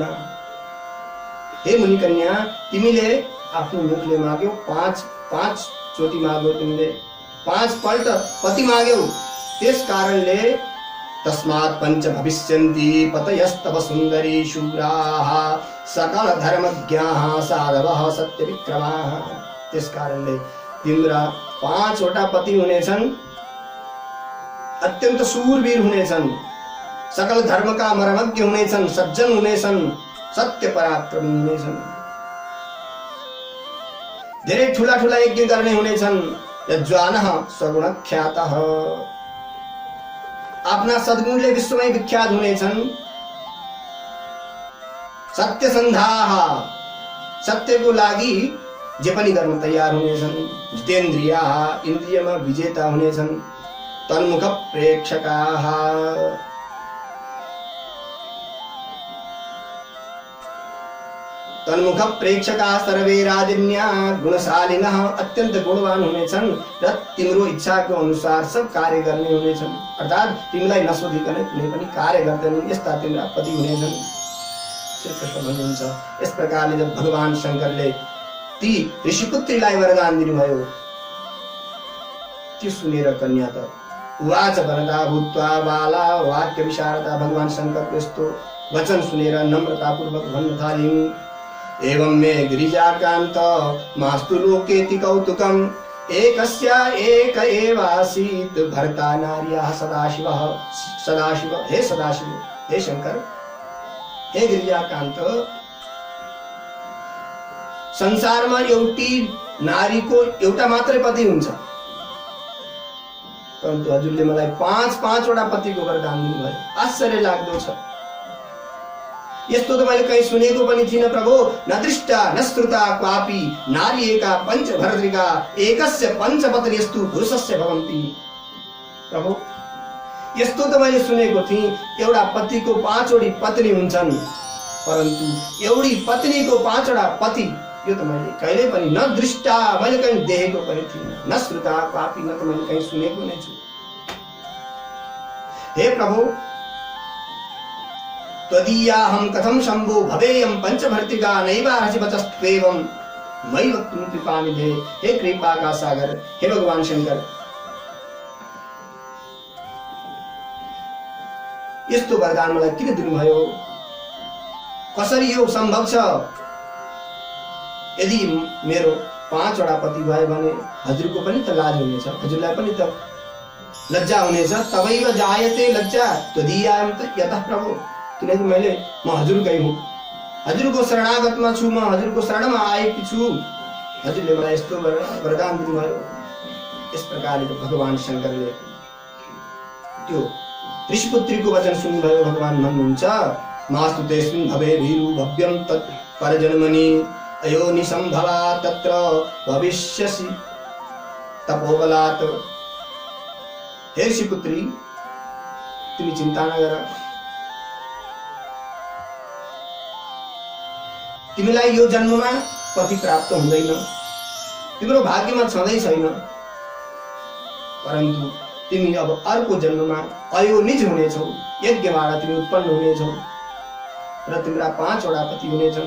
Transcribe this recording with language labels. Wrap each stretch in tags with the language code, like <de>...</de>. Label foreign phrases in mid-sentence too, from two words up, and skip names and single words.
<ne>हे मुनि कन्या, तिमीले आफ्नो मुखले माग्यौ, 5 चोटि माग्यौ, तिमीले 5 पल्ट पति माग्यौ, त्यस कारणले</ne> <sa>तस्मात् पंच भविष्यन्ति पतयस्तव सुन्दरी शूराः सकल धर्मज्ञाः साधवः सत्यविक्रमाः।</sa> <ne>त्यस कारणले तिम्रा 5 वटा पति हुनेछन्, अत्यन्त शूरवीर हुनेछन्, सकल धर्मका मर्मज्ञ हुनेछन्, सज्जन हुनेछन्, सत्य पराक्रमी हुनेछन्, धेरै ठूला ठूला यज्ञ गर्ने हुनेछन्,</ne> <sa>यज्वानः सगुण ख्यातः,</sa> <ne>आफ्ना सद्गुणले विश्वमै विख्यात हुनेछन्, सत्यसन्धाः, सत्यको लागि जे पनि गर्न तयार हुनेछन्, जितेन्द्रियाः, इन्द्रियमा विजेता हुनेछन्,</ne> <sa>तन्मुख प्रेक्षकाः, तन्मुख प्रेक्षकाः सर्वे राजन्याः गुणशालिनः,</sa> <ne>अत्यन्त गुणवान हुनेछन् र तिम्रो इच्छाको अनुसार सब कार्य गर्ने हुनेछन्, अर्थात् तिमीलाई नसोधिकन कुनै पनि कार्य गर्दैनन्, यस्ता तिम्रा पति हुनेछन्। श्री कृष्ण भन्नुहुन्छ यस प्रकारले जब भगवान शंकरले ती ऋषिपुत्रीलाई वरदान दिनुभयो, त्यो सुनेर कन्या त</ne> <sa>उवाच वरदा भूत्वा बाला वाक्य विशारदा।</sa> <ne>भगवान शंकरको यस्तो वचन सुनेर नम्रतापूर्वक भन्न थालिन्,</ne> <sa>एवं मे गिरिजाकान्त मास्तु लोकेति कौतुकम्, एकस्या एक एवासीत् भर्ता नार्याः सदाशिवः। सदाशिव,</sa> <ne>हे सदाशिव, हे शंकर, हे गिरिजाकान्त, संसारमा एउटी नारीको एउटा मात्रै पति हुन्छ, परन्तु हजुरले मलाई 5 वटा पतिको वरदान दिनुभयो। आश्चर्य लाग्दो छ, यस्तो त मैले कहीँ सुनेको पनि थिइनँ प्रभु।</ne> <sa>न दृष्टा न श्रुता क्वापि नारी एका पंचभर्तृका एकस्य पंचपत्नीस्तु पुरुषस्य भवन्ति।</sa> <ne>प्रभु यस्तो त मैले सुनेको थिएँ, एउटा पतिको 5 वटी पत्नी हुन्छन्, परन्तु एउटी पत्नीको 5 वटा पति, यो त मैले कहिले पनि</ne> <sa>न दृष्टा,</sa> <ne>मैले कहीँ देखेको पनि थिइनँ,</ne> <sa>न श्रुता क्वापि, न त मैले कहीँ सुनेको नै छु।</sa> <ne>हे प्रभु,</ne> <sa>त्वदीयाहं कथं शम्भो भवेयं पंचभर्तृका नैवार्हसि वचस्त्वेवं मयि वक्तुं कृपानिधे।</sa> <ne>हे</ne> <hi>कृपा का सागर,</hi> <ne>हे भगवान शंकर, यस्तो वरदान मलाई किन दिनुभयो? कसरी यो सम्भव छ? यदि मेरो 5 वटा पति भयो भने हजुरको पनि त लाज हुनेछ, हजुरलाई पनि त लज्जा हुनेछ।</ne> <sa>तवैव जायते लज्जा त्वदीयां यतः प्रभु,</sa> <ne>किनकि म हजुरकै हुँ, हजुरको शरणागतमा छु, म हजुरको शरणमा आएकी छु, हजुरले मलाई यस्तो वरदान दिनुभयो। यस प्रकारले भगवान शंकरले त्यो ऋषिपुत्रीको वचन सुन्नुभयो। भगवान भन्नुहुन्छ</ne> <sa>मास्तु तेस्मिन् भवे भीरु भव्यं तत् परजन्मनि अयोनि संभवा तत्र भविष्यसि तपोबलात्।</sa> <ne>हे ऋषिपुत्री, तिमी चिन्ता नगर, तिमीलाई यो जन्ममा पति प्राप्त हुँदैन, तिम्रो भाग्यमा छँदै छैन, परन्तु तिमी अब अर्को जन्ममा अयोनिज हुनेछौ, यज्ञबाट तिमी उत्पन्न हुनेछौ र तिम्रा 5 वटा पति हुनेछन्।</ne>